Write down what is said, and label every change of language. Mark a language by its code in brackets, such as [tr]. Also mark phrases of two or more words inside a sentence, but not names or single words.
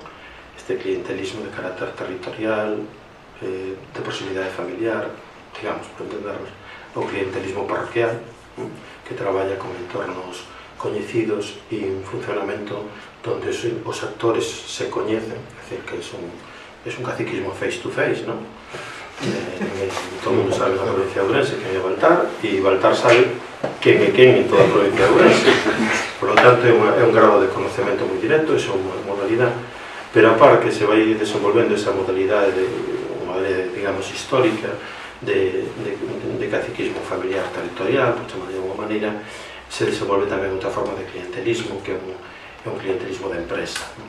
[gl] Este clientelismo de carácter territorial, de proximidade familiar, digamos, por entendernos, o clientelismo parroquial, que traballa con entornos coñecidos e un funcionamento donde os actores se coñecen, é dicir, que é un caciquismo [en] face to face, [gl] non? Todo mundo sabe na provincia de Ourense quen é Baltar, e Baltar sabe quen é quen en toda a provincia de Ourense. [es] Por lo tanto, [gl] é un grado de conocemento moi directo, é unha modalidade, pero a par que se vai desenvolvendo esa modalidade, digamos, histórica, de caciquismo familiar territorial, por chamar de alguma maneira, se desenvolve tamén outra forma de clientelismo, que é un clientelismo de empresa.